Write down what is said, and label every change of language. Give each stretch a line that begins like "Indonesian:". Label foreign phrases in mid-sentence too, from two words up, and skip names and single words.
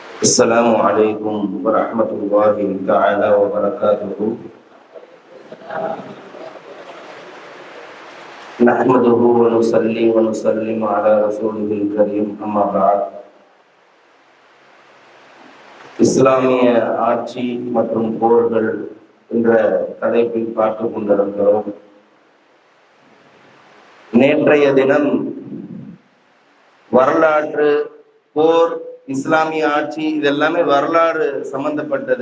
Arabic: السلام عليكم ورحمة الله تعالى وبركاته. نحمده ونصلي ونسلم على رسوله الكريم أما بعد.
Tamil: இஸ்லாமிய ஆட்சி மற்றும் போர்கள் என்ற தலைப்பில் பார்த்துக் கொண்டிருக்கிறோம். நேற்றைய தினம் வரலாற்று, போர், இஸ்லாமிய ஆட்சி இதெல்லாமே வரலாறு சம்பந்தப்பட்டது.